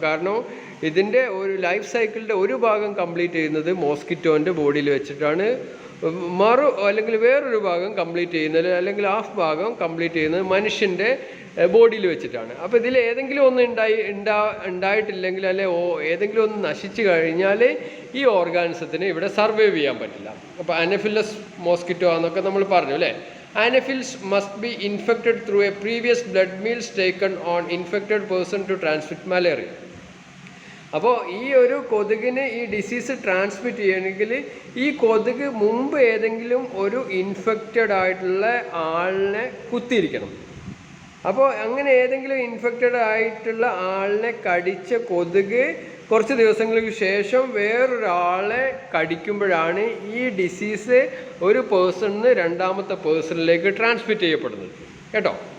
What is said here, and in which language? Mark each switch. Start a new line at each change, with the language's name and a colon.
Malayalam: കാരണം ഇതിൻ്റെ ഒരു ലൈഫ് സൈക്കിളിൻ്റെ ഒരു ഭാഗം കംപ്ലീറ്റ് ചെയ്യുന്നത് മോസ്കിറ്റോൻ്റെ ബോഡിയിൽ വെച്ചിട്ടാണ്, അല്ലെങ്കിൽ വേറൊരു ഭാഗം കംപ്ലീറ്റ് ചെയ്യുന്നത്, അല്ലെങ്കിൽ ഹാഫ് ഭാഗം കംപ്ലീറ്റ് ചെയ്യുന്നത് മനുഷ്യൻ്റെ ബോഡിയിൽ വെച്ചിട്ടാണ്. അപ്പോൾ ഇതിൽ ഏതെങ്കിലും ഒന്ന് ഉണ്ടായിട്ടില്ലെങ്കിൽ, അല്ലെ ഏതെങ്കിലും ഒന്ന് നശിച്ചു കഴിഞ്ഞാൽ ഈ ഓർഗാനിസത്തിന് ഇവിടെ സർവൈവ് ചെയ്യാൻ പറ്റില്ല. അപ്പോൾ അനഫിലസ് മോസ്കിറ്റോ എന്നൊക്കെ നമ്മൾ പറഞ്ഞു, അല്ലേ?
English: Anopheles must be infected through a previous blood meals taken on infected person to transmit malaria.
Malayalam: അപ്പോൾ ഈ ഒരു കൊതുകിന് ഈ ഡിസീസ് ട്രാൻസ്മിറ്റ് ചെയ്യണമെങ്കിൽ ഈ കൊതുക് മുമ്പ് ഏതെങ്കിലും ഒരു ഇൻഫെക്റ്റഡ് ആയിട്ടുള്ള ആളിനെ കുത്തിയിരിക്കണം. അപ്പോൾ അങ്ങനെ ഏതെങ്കിലും ഇൻഫെക്റ്റഡ് ആയിട്ടുള്ള ആളിനെ കടിച്ച കൊതുക് കുറച്ച് ദിവസങ്ങൾക്ക് ശേഷം വേറൊരാളെ കടിക്കുമ്പോഴാണ് ഈ ഡിസീസ് ഒരു പേഴ്സണിൽ നിന്ന് രണ്ടാമത്തെ പേഴ്സണിലേക്ക് ട്രാൻസ്മിറ്റ് ചെയ്യപ്പെടുന്നത്, കേട്ടോ.